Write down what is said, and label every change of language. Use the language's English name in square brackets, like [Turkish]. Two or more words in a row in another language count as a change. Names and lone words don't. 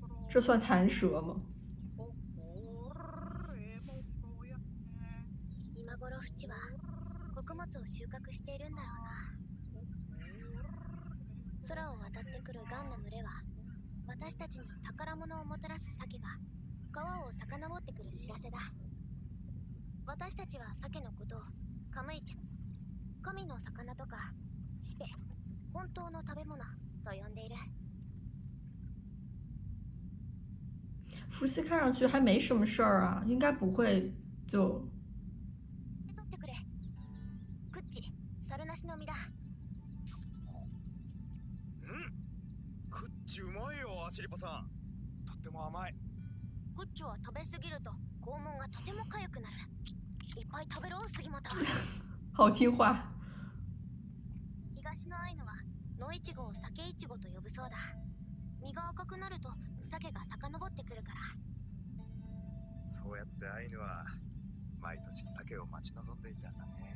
[Chinese] 这算弹舌吗？ [Japanese] 今頃フチは穀物を収穫しているんだろうな。空を渡ってくるガンの群れは私たちに宝物をもたらす鮭が川を遡ってくる知らせだ。私たちは鮭のことをカムイちゃん、神の魚とかシペ、本当の食べ物と呼んでいる。 [Chinese] 伏羲看上去还没什么事儿啊，应该不会就。 [Japanese] 取ってくれ。クッチ、猿なしの実だ。クッチうまいよ、アシリパさん。とっても甘い。クッチは食べ過ぎると肛門がとても痒くなる。いっぱい食べろ、杉本。 [Chinese] 好听话。 [Japanese] 東のアイヌは野イチゴを鮭イチゴと呼ぶそうだ。実が赤くなると鮭が遡ってくるから。そうやってアイヌは毎年鮭を待ち望んでいたんだね。